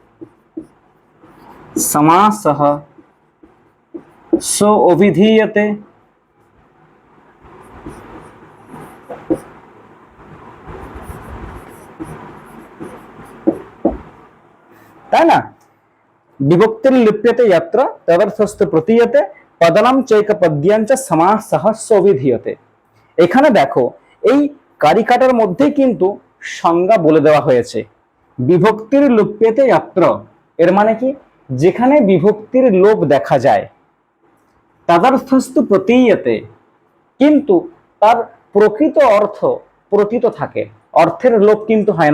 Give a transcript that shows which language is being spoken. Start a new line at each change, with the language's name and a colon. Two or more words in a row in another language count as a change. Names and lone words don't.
Sanskrit: समासः सोऽविधीयते।
Bangla: তাই না?
Sanskrit: বিভক্তির লিপ্যতে यत्र तदर्थस्तु प्रतीयते পদানাম চৈকপদ্যাঞ্চ সমাসঃ সোऽবিধীয়তে।
Bangla: এখানে দেখো, এই কারিকাটার মধ্যে কিন্তু সংজ্ঞা বলে দেওয়া হয়েছে।
Sanskrit: বিভক্তির লুপ্যতে यत्र
Bangla: এর মানে কি? যেখানে বিভক্তির লোপ দেখা যায়,
Sanskrit: তদर्थस्तु প্রতীয়তে
Bangla: কিন্তু তার প্রকৃত অর্থ প্রতীত থাকে, অর্থের লোপ কিন্তু হয় না।